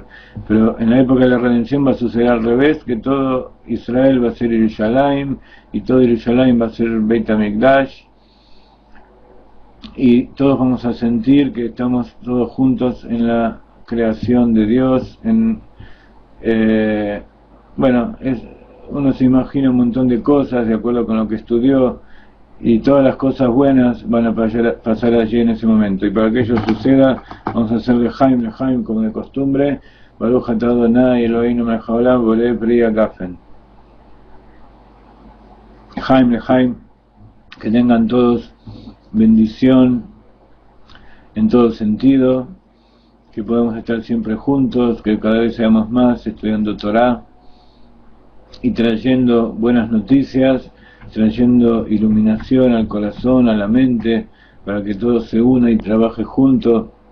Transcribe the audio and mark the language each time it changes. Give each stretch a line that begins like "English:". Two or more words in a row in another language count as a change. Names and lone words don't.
Spanish: Pero en la época de la redención va a suceder al revés, que todo Israel va a ser Jerusalén, y todo Jerusalén va a ser
Hebrew: בית המקדש,
Spanish: y todos vamos a sentir que estamos todos juntos en la creación de Dios. Uno se imagina un montón de cosas de acuerdo con lo que estudió, y todas las cosas buenas van a pasar allí en ese momento. Y para que ello suceda, vamos a hacer Lejaim como de costumbre.
Hebrew: ברוך אתה אדוני אלוהינו מלך העולם בורא פרי הגפן.
Spanish: Lejaim, que tengan todos bendición en todo sentido, que podamos estar siempre juntos, que cada vez seamos más estudiando Torá y trayendo buenas noticias, trayendo iluminación al corazón, a la mente, para que todo se una y trabaje junto,